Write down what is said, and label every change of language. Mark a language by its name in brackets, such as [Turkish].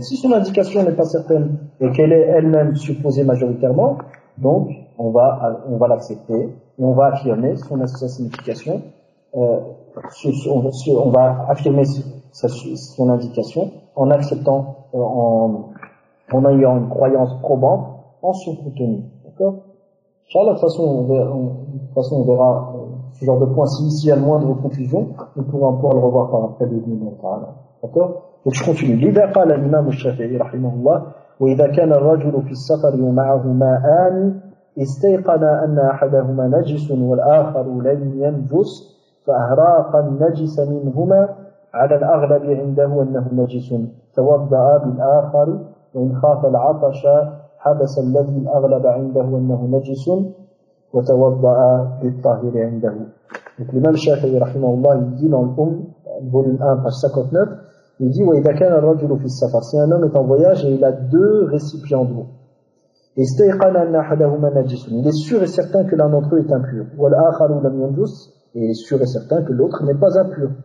[French] Si son indication n'est pas certaine et qu'elle est elle-même supposée majoritairement, donc on va l'accepter et on va affirmer sa signification, on va affirmer son indication en acceptant, en ayant une croyance probante en son contenu, d'accord? Inch'Allah, de toute façon, on verra ce genre de point. S'il y a moindre confusion, on pourra encore le revoir par après le moment, d'accord? Donc je continue. [Arabic] إذا قال الإمام الشافعي رحمه الله وإذا كان الرجل في السفر معه ماءان استيقن أن أحدهما نجس والآخر لم ينجس فأهراق النجس منهما على الأغلب عنده أنه نجس توضأ بالآخر وإن خاف العطش حبس الذي الأغلب عنده أنه نجس وتوضأ بالطاهر عنده. [French] Donc l'imam Shafi'i rahimahullah, il dit dans le volume 1, page 59, il dit « [Arabic] وَإِذَا كَانَ الرَّجُلُ فِي السَّفَرِ [French] » Si un homme est en voyage et il a deux récipients d'eau. « [Arabic] إِسْتَيْقَنَ أَنَّ أَحَدَهُمَا نَجِسٌ [French] » Il est sûr et certain que l'un d'entre eux est impur. « [Arabic] وَالْآخَرُ لَمْ يَنْجُسْ [French] » Il est sûr et certain que l'autre n'est pas impur.